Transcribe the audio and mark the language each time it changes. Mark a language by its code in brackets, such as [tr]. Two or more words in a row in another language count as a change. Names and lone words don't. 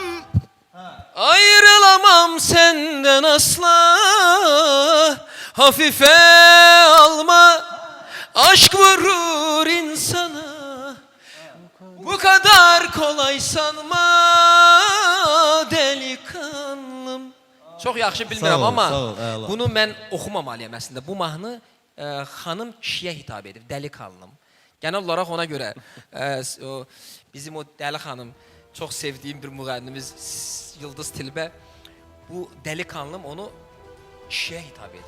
[tr] Ayrılamam senden asla, hafife alma, aşk vurur insana, bu kadar kolay sanma delikanlım. [az] Çox yaxşı bilmirəm Sağ ol, amma sağ ol, əla. bunu mən oxumamalıyam əslində. Bu mahnı xanım kişiyə hitap edir, dəlikanlım. [tr] Genel olaraq [az] ona görə bizim o dəli xanım, çox sevdiyim bir müğənnimiz Yıldız Tilbe bu dəlikanlım onu kişiyə hitap edir.